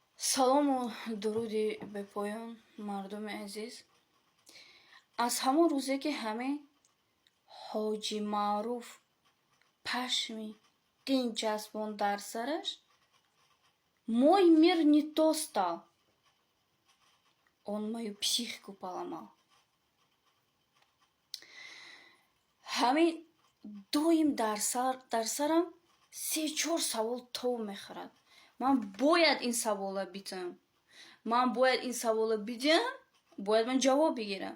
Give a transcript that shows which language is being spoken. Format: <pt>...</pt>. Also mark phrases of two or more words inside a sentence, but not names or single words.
<tg>салому дуруди бепоён мардуми азиз. Аз ҳамон рӯзе ки ҳамин ҳоҷи маъруф пашми дин ҷаспон дар сараш,</tg> <ru>мой мир не то стал. Он мою психику поломал.</ru> <tg>Ҳамин доим дар сарам 3-4 савол тов мехӯрад. Ман бояд ин савола битам. Ман бояд ин савола бидиям, бояд ман ҷавоб бигирам.</tg>